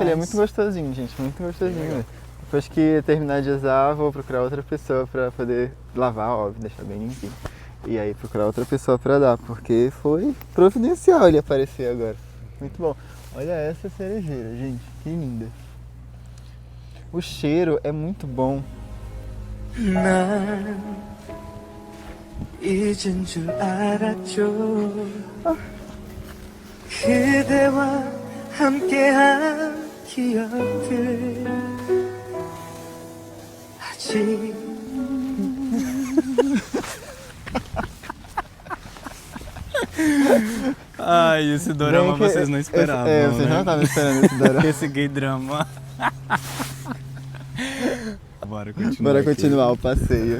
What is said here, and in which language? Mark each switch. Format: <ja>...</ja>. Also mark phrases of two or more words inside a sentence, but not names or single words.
<pt>ele é muito gostosinho, gente, muito gostosinho. Depois que terminar de usar, vou procurar outra pessoa pra poder lavar, óbvio, deixar bem limpinho. E aí procurar outra pessoa pra dar, porque foi providencial ele aparecer agora. Muito bom. Olha essa cerejeira, gente, que linda. O cheiro é muito bom.</pt> <ko>잊은 줄 알았죠. 그대와 함께한 기억들 아직</ko> <pt>Ai, esse dorama vocês não esperavam, vocês né? não estavam esperando esse dorama. Esse gay drama. Bora Bora aqui. continuar o passeio.</pt>